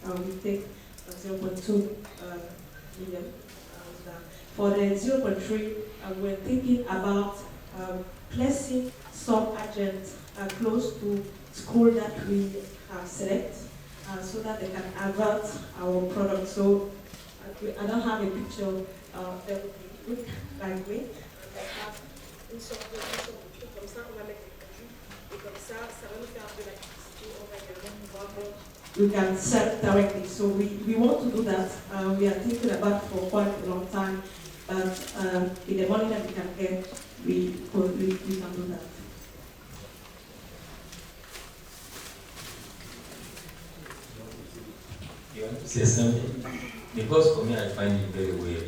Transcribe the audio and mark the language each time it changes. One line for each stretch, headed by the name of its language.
English: We take 0.2 million. And, for the 0.3, we're thinking about placing some agents close to school that we have select so that they can avert our product. So I don't have a picture that would look like me.
French: Une sorte de truc comme ça, on va mettre les produits et comme ça va nous faire de l'activité, on va également pouvoir
English: we can sell directly. So we want to do that. We are thinking about it for quite a long time, but with the money that we can get, we can do that. You want to say something? Because for me, I find it very weird.